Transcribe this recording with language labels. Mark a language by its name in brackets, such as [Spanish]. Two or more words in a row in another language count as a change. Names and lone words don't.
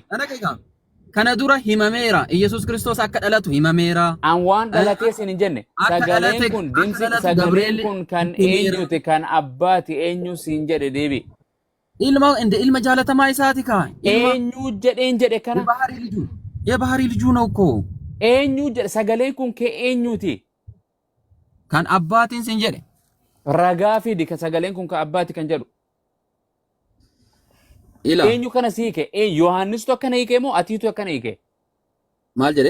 [Oromo] kana dura himameera Yesuus Kiristoos akka dhalatu himameera an waan dhalatee siin hin jenne sagaleen kun dimsi sagaleen kun kan eenyuti kan abbaati eenyu siin jedhe deebi ilma jaalatamaa isaati ka eenyu jedhe kana [Amharic] የባህሪ ልጁ ነው እኮ [Oromo] eenyu jedhe sagaleen kun kee eenyuti kan abbaatiin sin jedhe ragaa fidi ka sagaleen kun ka abbaati kan jedhu eenyu kana siike Yohaannistu akkana hiike moo atiitu akkana hiike maal jedhe